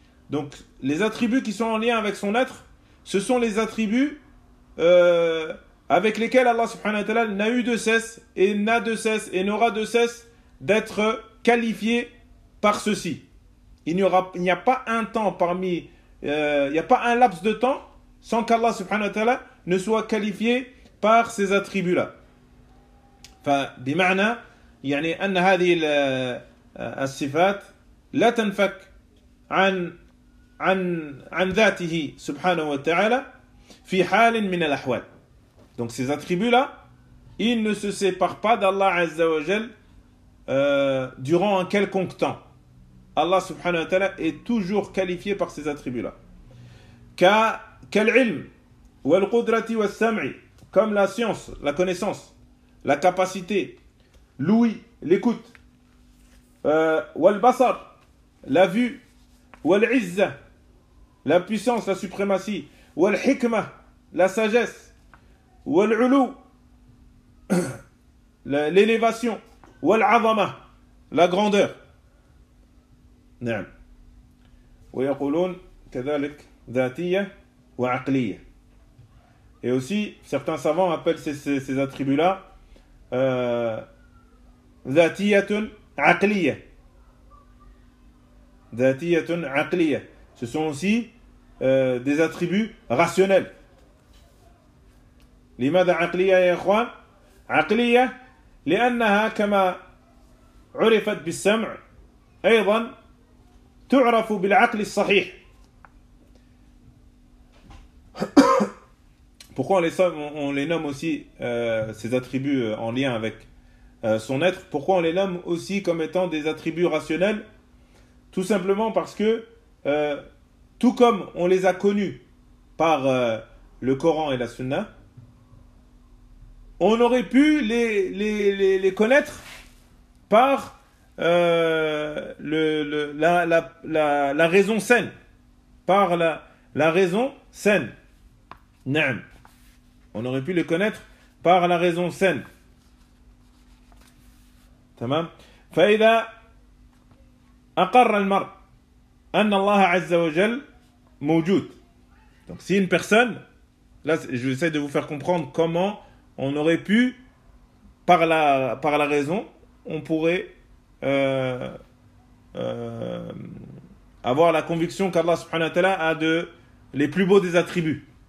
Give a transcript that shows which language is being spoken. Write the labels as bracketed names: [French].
[French] Donc les attributs qui sont en lien avec son être, ce sont les attributs avec lesquels Allah subhanahu wa ta'ala n'a eu de cesse et n'a de cesse et n'aura de cesse d'être qualifié par ceci. Il n'y a pas un laps de temps sans qu'Allah subhanahu wa ta'ala ne soit qualifié par ces attributs-là. [Arabic] فبمعنى يعني أن هذه الصفات لا تنفك عن عن عن ذاته سبحانه وتعالى في حال من الأحوال. [French] Donc ces attributs-là, ils ne se séparent pas d'Allah Azza wa Jal durant un quelconque temps. Allah subhanahu wa ta'ala est toujours qualifié par ces attributs-là. Qu'al-ilm, wal-qudrati wal-sam'i, comme la science, la connaissance, la capacité, l'ouïe, l'écoute, wal-basar, la vue, wal-izza, la puissance, la suprématie, wal-hikmah, la sagesse, wal-ulu, l'élévation, wal-azama, la grandeur. نعم. [Arabic] ويقولون كذلك ذاتية وعقلية. [French] Et aussi, certains savants appellent ces attributs-là ذاتية عقلية. [Arabic] ذاتية عقلية. [French] Ce sont aussi des attributs rationnels. [Arabic] لماذا عقلية يا إخوان؟ عقلية لأنها كما عرفت بالسمع أيضا تعرف بالعقل الصحيح. [French] Pourquoi on les nomme aussi ces attributs en lien avec son être? Pourquoi on les nomme aussi comme étant des attributs rationnels? Tout simplement parce que tout comme on les a connus par le Coran et la Sunna, on aurait pu les connaître par la raison saine, par la raison saine. Naam. On aurait pu les connaître par la raison saine. [Arabic] تمام. فإذا أقر المرء أن الله عز وجل موجود. [French] Donc si une personne, là j'essaie de vous faire comprendre comment on aurait pu, par la raison, on pourrait avoir la conviction qu'Allah subhanahu wa ta'ala a de les plus beaux des attributs.